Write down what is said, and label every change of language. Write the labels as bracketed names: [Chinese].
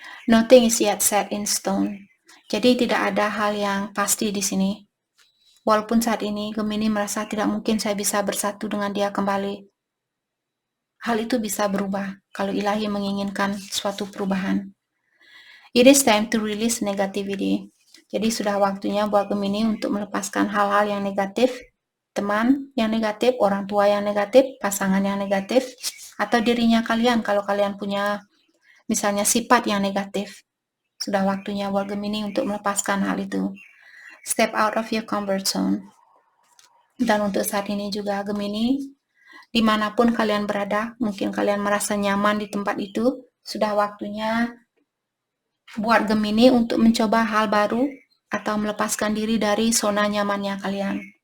[English] Nothing is yet set in stone. [Indonesian] Jadi tidak ada hal yang pasti di sini. Walaupun saat ini Gemini merasa tidak mungkin saya bisa bersatu dengan dia kembali. Hal itu bisa berubah kalau ilahi menginginkan suatu perubahan. [English] It is time to release negativity. [Indonesian] Jadi sudah waktunya buat Gemini untuk melepaskan hal-hal yang negatif, teman yang negatif, orang tua yang negatif, pasangan yang negatif, atau dirinya kalian kalau kalian punya misalnya sifat yang negatif. Sudah waktunya buat Gemini untuk melepaskan hal itu. [English] Step out of your comfort zone. [Indonesian] Dan untuk saat ini juga Gemini, dimanapun kalian berada, mungkin kalian merasa nyaman di tempat itu, sudah waktunya buat Gemini untuk mencoba hal baru atau melepaskan diri dari zona nyamannya kalian.